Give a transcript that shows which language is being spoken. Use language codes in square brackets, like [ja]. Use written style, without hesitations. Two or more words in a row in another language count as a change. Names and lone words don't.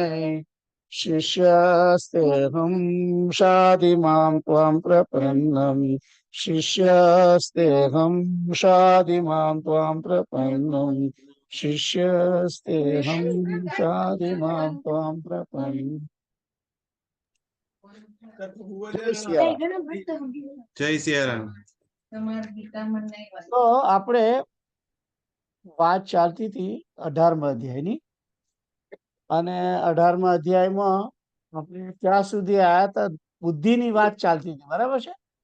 [sa] शिष्यस्तेऽहं शाधि मां त्वां प्रपन्नम्। शिष्यस्तेऽहं शाधि मां त्वां प्रपन्नम्। शिष्यस्तेऽहं शाधि मां त्वां प्रपन्नम्। [gu] જય સિયારામ. જય સિયારામ. તો આપણે વાત ચાલતી હતી 18મા અધ્યાયની, અને 18મા અધ્યાયમાં આપણે ત્યાં સુધી આયા હતા, બુદ્ધિની વાત ચાલતી હતી, બરાબર છે?